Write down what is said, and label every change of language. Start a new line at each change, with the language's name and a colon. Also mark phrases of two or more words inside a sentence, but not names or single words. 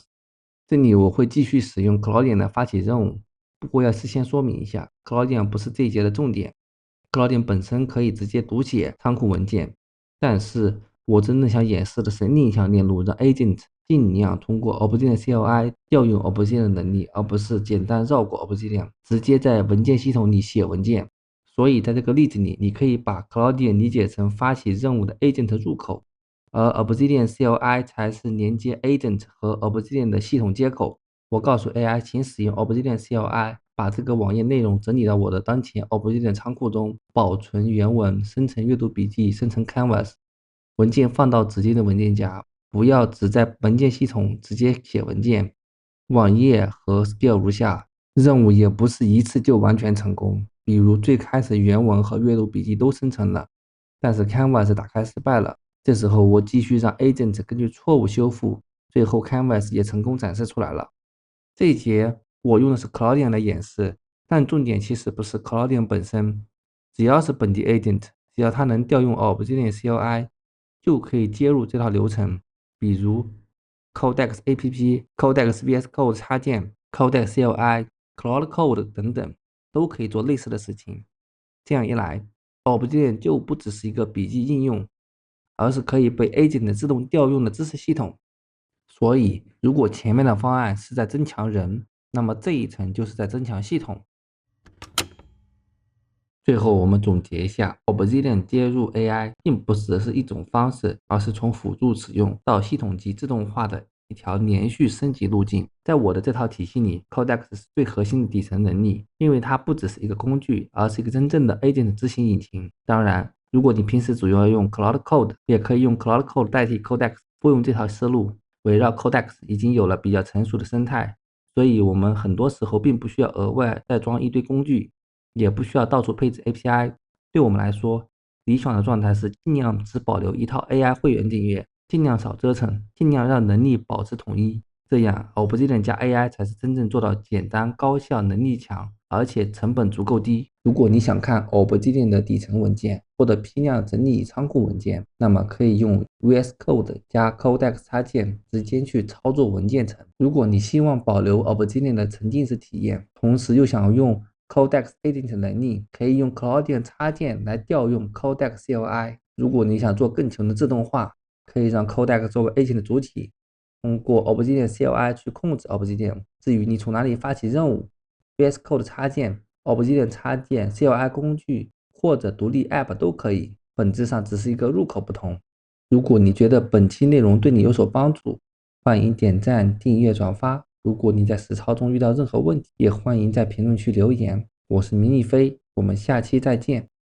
Chinese: 這裡我會繼續使用 Claudian 的發起任務，不過要事先說明一下 ，Claudian 不是這一節的重點。Claudian 本身可以直接讀寫倉庫文件，但是我真正想演示的是另一項鏈路，讓 Agent 盡量通過 Obsidian CLI 調用 Obsidian 的能力，而不是簡單繞過 Obsidian， 直接在文件系統裡寫文件。所以在這個例子裡，你可以把 Claudian 理解成發起任務的 Agent 入口，而 Obsidian CLI 才是連接 Agent 和 Obsidian 的系統接口。我告訴 AI， 請使用 Obsidian CLI 把這個網頁內容整理到我的当前 Obsidian 倉庫中，保存原文，生成閱讀筆記，生成 Canvas， 文件放到指定的文件夾，不要只在文件系統直接寫文件。網頁和 Skill 如下，任務也不是一次就完全成功。比如最開始原文和閱讀筆記都生成了，但是 Canvas 打開失敗了。這時候我繼續讓 Agent 根據錯誤修復，最後 Canvas 也成功展示出來了。這一節我用的是 Claudian 來演示，但重點其實不是 Claudian 本身，只要是本地 Agent， 只要它能調用 Obsidian CLI， 就可以接入這套流程，比如 Codex App、Codex VS Code 插件、Codex CLI、Cloud Code 等等。都可以做類似的事情。這樣一來 Obsidian 就不只是一個筆記應用，而是可以被 Agent 自動調用的知識系統。所以如果前面的方案是在增強人，那麼這一層就是在增強系統。最後我們總結一下， Obsidian 接入 AI 並不只是一種方式，而是從輔助使用到系統級自動化的一條連續升級路徑。在我的這套體系裡 ，Codex 是最核心的底層能力，因為它不只是一個工具，而是一個真正的 agent 執行引擎。当然，如果你平时主要用 Cloud Code， 也可以用 Cloud Code 代替 Codex。不用这套思路，圍繞 Codex 已經有了比較成熟的生態，所以我們很多時候並不需要額外再裝一堆工具，也不需要到處配置 API。對我們來說，理想的狀態是盡量只保留一套 AI 會員訂閱，盡量少折騰，盡量讓能力保持統一。這樣 Obsidian 加 AI 才是真正做到簡單、高效、能力強，而且成本足夠低。如果你想看 Obsidian 的底層文件或者批量整理倉庫文件，那麼可以用 VS Code 加 Codex 插件直接去操作文件层。如果你希望保留 Obsidian 的沉浸式體驗，同时又想用 Codex Agent 能力，可以用 Cloudian 插件來調用 Codex CLI。如果你想做更強的自動化，可以讓 Codex 作為 Agent 的主體，通過 Obsidian CLI 去控制 Obsidian。至於你從哪裡發起任務， VS Code 插件、Obsidian 插件、CLI 工具或者獨立 App 都可以，本質上只是一個入口不同。如果你覺得本期內容對你有所幫助，歡迎點讚、訂閱、轉發。如果你在實操中遇到任何問題，也歡迎在評論區留言。我是明亦飛，我們下期再見。